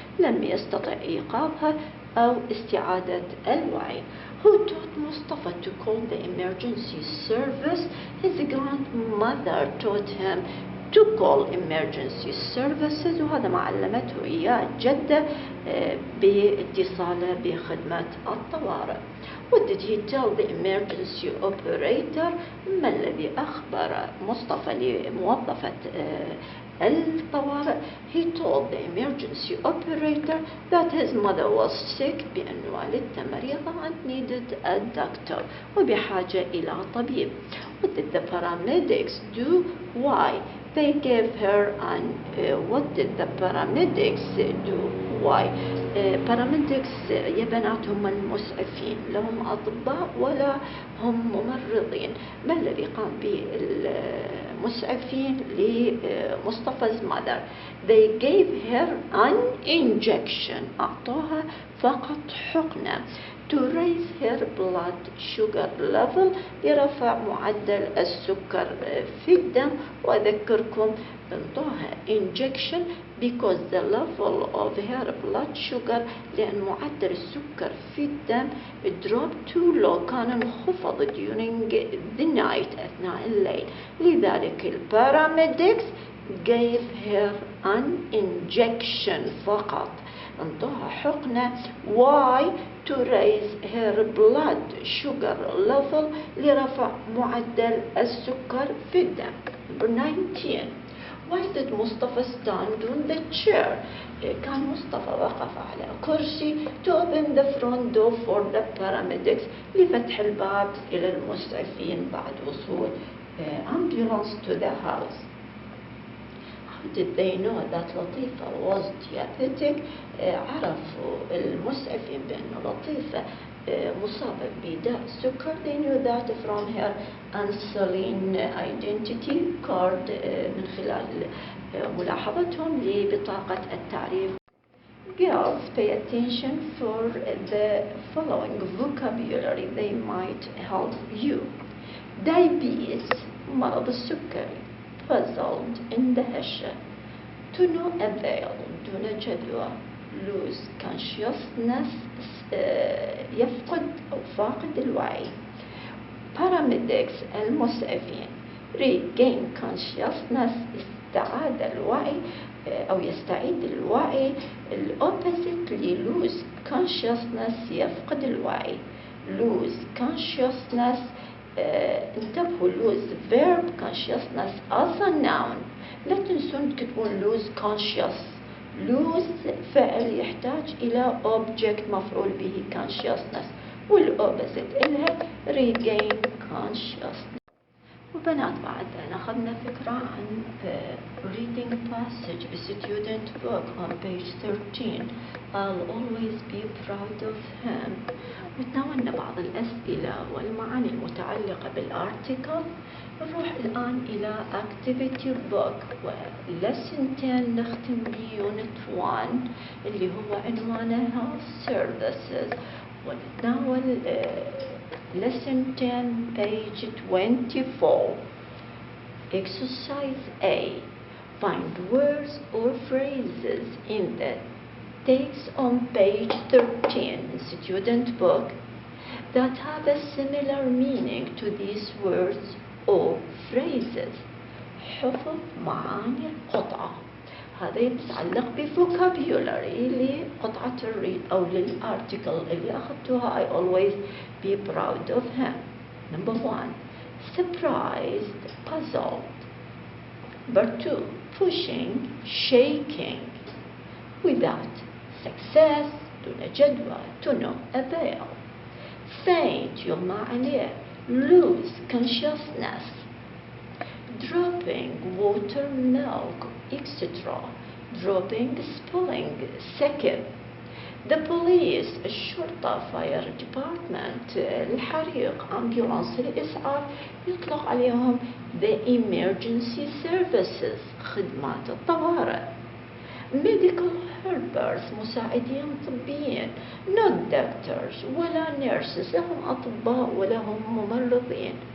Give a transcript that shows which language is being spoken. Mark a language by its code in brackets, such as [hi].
[ar] لم يستطع إيقاظها أو استعادة الوعي. [en] Who taught Mustafa to call the emergency service? His grandmother taught him to call emergency services. [ar] وهذا ما علمته إياه جدة باتصاله بخدمة الطوارئ. [en] What did he tell the emergency operator? [ar] ما الذي أخبر مصطفى لموظفة الطوارئ? [en] He told the emergency operator that his mother was sick, [ar] بأن والدته مريضة [en] and needed a doctor, [ar] وبحاجة إلى طبيب. [en] What did the paramedics do? Why? They gave her what did the paramedics do? Why? [ar] paramedics يا بنات هم المسعفين، لهم أطباء ولا هم ممرضين. ما الذي قام به المسعفين لمصطفى's mother? [en] They gave her an injection. [ar] أعطوها فقط حقنة [en] to raise her blood sugar level، [ar] لرفع معدل السكر في الدم. وأذكركم أعطوها [en] injection because the level of her blood sugar، [ar] لأن معدل السكر في الدم [en] dropped too low، [ar] كان انخفض [en] during the night، [ar] أثناء الليل. لذلك [en] paramedics gave her an injection [ar] فقط، انطوها حقنة. [en] Why? To raise her blood sugar level، [ar] لرفع معدل السكر في الدم. [en] Number 19. Why did Mustafa stand on the chair? [ar] كان مصطفى وقف على كرسي [en] to open the front door for the paramedics، [ar] لفتح الباب إلى المسعفين بعد وصول [en] ambulance to the house. How did they know that Latifa was diabetic? [ar] عرفوا المسعفين بأن لطيفة مصابة بداء السكر. [en] They knew that from her insulin identity card، [ar] من خلال ملاحظتهم لبطاقة التعريف. [en] Girls, pay attention for the following vocabulary, they might help you. [ar] Diabetes، مرض السكري. [en] Puzzled، [ar] اندهش. [en] To no avail، [ar] دون جدوى. [en] Lose consciousness، [ar] يفقد أو فاقد الوعي. Paramedics، المسعفين. [en] Regain consciousness، [ar] استعاد الوعي أو يستعيد الوعي. الopposite lose consciousness، يفقد الوعي. [en] Lose consciousness، [ar] انتبهوا [en] lose verb consciousness as a noun. [ar] لا تنسون تكتبون lose conscious. lose فعل يحتاج إلى object مفعول به consciousness، والopposite إلها [en] regain consciousness. [ar] وبنات بعد أخذنا فكرة عن reading passage a student book on page 13. [en] I'll always be proud of him. [ar] وتناولنا بعض الأسئلة والمعاني المتعلقة بالارتكل. نروح الآن إلى activity book ولسن 10 نختم بيونت 1 اللي هو عنوانها services، ونتناول lesson 10 page 24. [en] Exercise A. Find words or phrases in the text on page 13 in student book that have a similar meaning to these words or phrases. [ar] حفظ معاني القطعة. هذا يتعلق بفوكابيولاري لقطعة الريد أو للارتكل اللي أخذتوها. [en] I always be proud of him. Number 1, surprised, puzzled. Number 2, pushing, shaking. Without, success, [ar] دون جدوى, [en] to no avail. Faint, [ar] يغمى عليه, [en] lose consciousness. Dropping water, milk, etc. Dropping, spilling, [ar] سكب. [en] The police, [ar] الشرطة, [en] fire department, [ar] الحريق, [en] ambulance, [ar] الإسعاف يطلق عليهم [en] the emergency services, [ar] خدمات الطوارئ. [en] Medical helpers, [ar] مساعدين طبيين, [en] not doctors [ar] ولا nurses, لهم أطباء ولا هم ممرضين.